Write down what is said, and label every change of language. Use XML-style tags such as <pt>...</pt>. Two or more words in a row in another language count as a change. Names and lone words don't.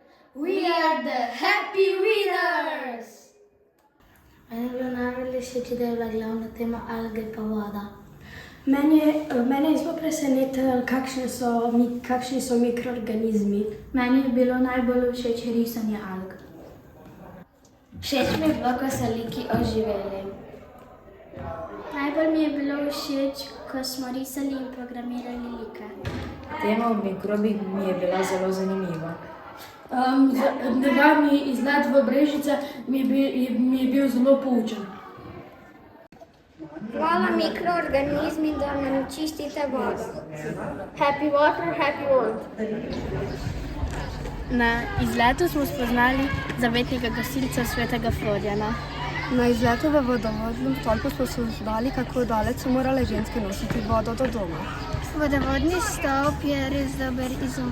<en>We are the happy winners!</en> <sl>Meni je bilo najbolj všeč, da je bila glavna tema alge pa voda. Mene je zelo presenetilo, kakšni so mikroorganizmi. Meni je bilo najbolj všeč risanje alg. Všeč mi je bilo, ko so liki oživeli. Najbolj mi je bilo všeč, ko smo risali in programirali like. Tema o mikrobih mi je bila zelo zanimiva. Nedavni izlet v Brežice mi je bil zelo poučen. Hvala mikroorganizmi, da nam čistite vodo.</sl> <en>Happy water, happy world.</en> <sl>Na izletu smo spoznali zavetnega gasilca svetega Florjana. Na izletu v vodovodnem stolpu smo se spoznali, kako daleč so morale ženske nositi vodo do doma. Vodovodni stolp je res dober izum.</sl>